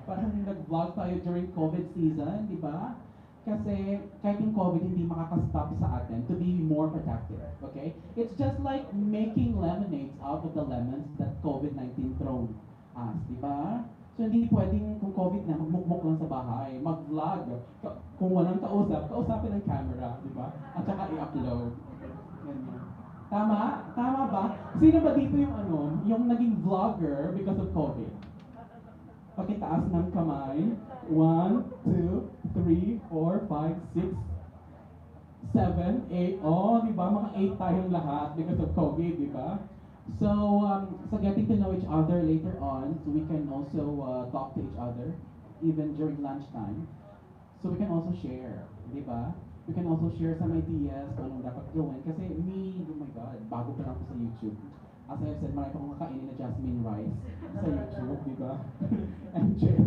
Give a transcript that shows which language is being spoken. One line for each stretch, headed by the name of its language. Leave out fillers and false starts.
Filipino: Parang nag-vlog tayo during COVID season, di ba? Kasi kahit yung COVID hindi makakastop sa atin
English: to be more productive,
Filipino: okay?
English: It's just like making lemonades out of the lemons that COVID-19 thrown us,
Filipino: di ba? So hindi pwedeng kung COVID na, magmukmuk lang sa bahay, mag-vlog. Kung walang kausap, kausapin ng camera, di ba? At saka i-upload. Ganyan. Tama? Tama ba? Sino ba dito yung yung naging vlogger
English: because of COVID?
Filipino: Pakitaas ng kamay. 1, 2, 3, 4, 5, 6, 7, 8. Oh, di ba? Mga 8 tayong lahat
English: because of COVID,
Filipino: di ba?
English: So, so getting to know each other later on, so we can also talk to each other, even during lunchtime. So we can also share,
Filipino: di ba?
English: We can also share some ideas
Filipino: kung anong dapat gawin. Kasi me,
English: oh my God,
Filipino: bago pa lang ako sa YouTube.
English: As I said,
Filipino: marami akong kakainin na jasmine rice sa YouTube, di ba? MJ.